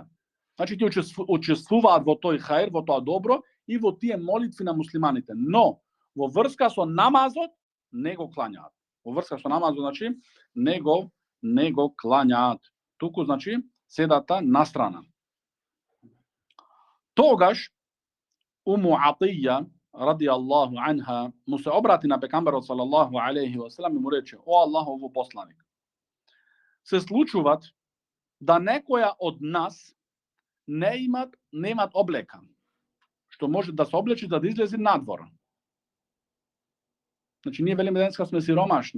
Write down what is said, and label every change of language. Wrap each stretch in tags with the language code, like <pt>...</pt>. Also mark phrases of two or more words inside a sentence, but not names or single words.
<mk>Значи, тие учествуваат во тој хајр, во тоа добро и во тие молитви на муслиманите. Но, во врска со намазот, не го клањаат. Во врска со намазот, значи, не го клањаат. Туку, значи, седата настрана. Тогаш, Уму Атија,</mk> <ar>رضي الله عنها,</ar> <mk>му се обрати на пекамбарот</mk> <ar>صلى الله عليه وسلم</ar> <mk>и му рече: "О Аллахов посланик, се случуваат да некоја од нас немат облека, што може да се облечи за да излезе надвор." Значи, ние велиме денеска сме сиромашни.</mk>